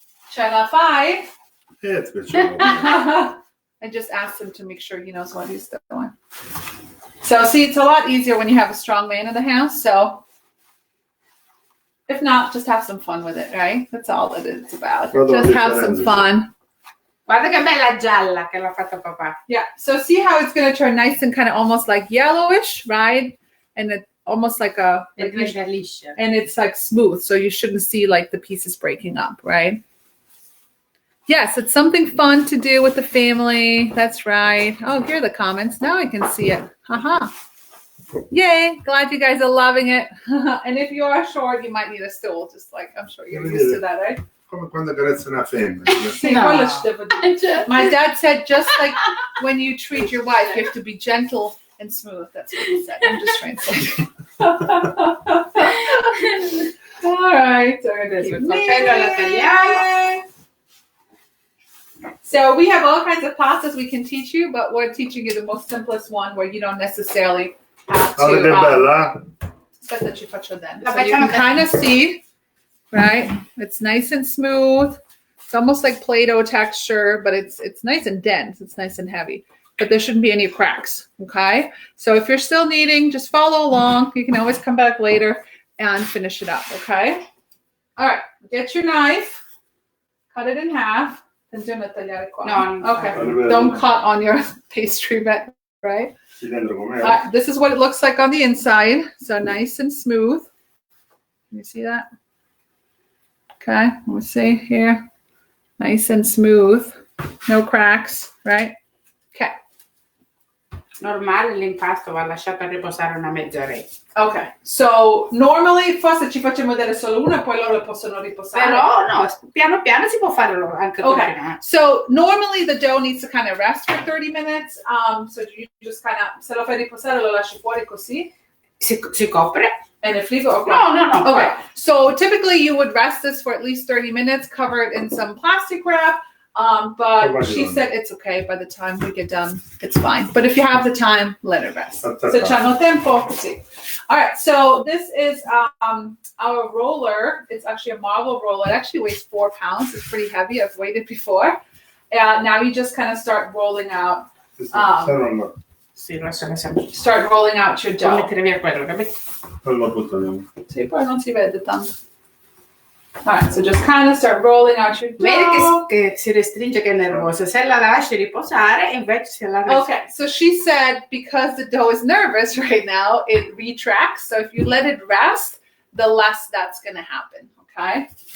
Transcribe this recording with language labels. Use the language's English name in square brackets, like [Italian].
[Italian] Ce la fai? [English] It's good. I I just asked him to make sure he knows what he's doing. So see, it's a lot easier when you have a strong man in the house. So if not, just have some fun with it, right? That's all that it's about. Just have some fun. [Italian] Guarda che bella gialla che l'ha fatta papà. [English] Yeah. So see how it's going to turn nice and kind of almost like yellowish, right? And it almost like a, [Italian] E diventa liscia. [English] and it's like smooth. So you shouldn't see like the pieces breaking up, right? Yes, it's something fun to do with the family. That's right. Oh, here are the comments. Now I can see it. Haha. Yay. Glad you guys are loving it. And if you are short, you might need a stool. Just like, I'm sure you're used to that, right? [Italian] Come quando carezza una femmina. Sì, No. quello ci devo dire. [English] My dad said just like when you treat your wife, you have to be gentle and smooth. That's what he said. I'm just translating. All right. So it is. [Italian] Il coltello alla tagliamo. [English] So we have all kinds of pastas we can teach you, but we're teaching you the most simplest one where you don't necessarily have [Italian] Guarda che [English] to. [Italian] bella. Aspetta, ci faccio then. La [English] So you can [Italian] facciamo [English] kind of see, right? It's nice and smooth. It's almost like Play-Doh texture, but it's nice and dense. It's nice and heavy. But there shouldn't be any cracks, okay? So if you're still kneading, just follow along. You can always come back later and finish it up, okay? All right, get your knife, cut it in half. No, Okay. Don't cut on your pastry bed, right? [Italian] Sì, dentro com'è? [English] This is what it looks like on the inside. So nice and smooth. Can you see that? Okay, let me see here. Nice and smooth. No cracks, right? Okay. [Italian] Normale l'impasto va lasciato riposare una mezz'oretta. [English] Okay, so normally [Italian] forse ci facciamo vedere solo uno e poi loro possono riposare. Però no, piano piano si può fare anche [English] Okay, [Italian] prima. [English] so normally the dough needs to kind of rest for 30 minutes. So you just kind of, [Italian] se lo fai riposare lo lasci fuori così. Si copre? [English] And if leave it, okay. [Italian] No. [English] Okay, so typically you would rest this for at least 30 minutes, cover it in some plastic wrap. But she said it's okay by the time we get done, it's fine. But if you have the time, let it rest. [Italian] Se c'hanno tempo, sì. [English] All right, so this is our roller. It's actually a marble roller. It actually weighs 4 pounds. It's pretty heavy. I've weighed it before. Now you just kind of start rolling out. Start rolling out your dough. [Italian] Mettere via quello, capito? Sì, poi non si vede tanto. [English] All right, so just kind of start rolling out your dough. [Italian] Vedi che si restringe, che è nervosa. Se la lasci riposare, invece se la lasci... [English] Okay, so she said because the dough is nervous right now, it retracts. So if you let it rest, the less that's going to happen, okay?